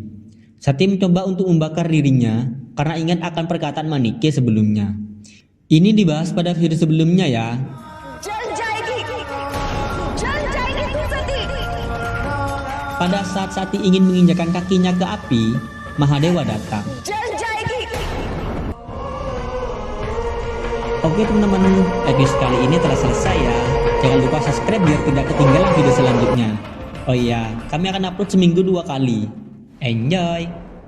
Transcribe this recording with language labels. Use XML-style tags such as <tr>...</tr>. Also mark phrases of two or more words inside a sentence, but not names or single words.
<id>Sati mencoba untuk membakar dirinya karena ingat akan perkataan Manike sebelumnya. Ini dibahas pada video sebelumnya ya.</id> <hi>जल जाएगी तू सती।</hi> <id>Pada saat Sati ingin menginjakan kakinya ke api, Mahadewa datang.</id> <hi>जल जाएगी।</hi> <id>Oke teman-teman, episode kali ini telah selesai ya. Jangan lupa subscribe biar tidak ketinggalan video selanjutnya. Oh iya, kami akan upload seminggu 2 kali. Enjoy!</id>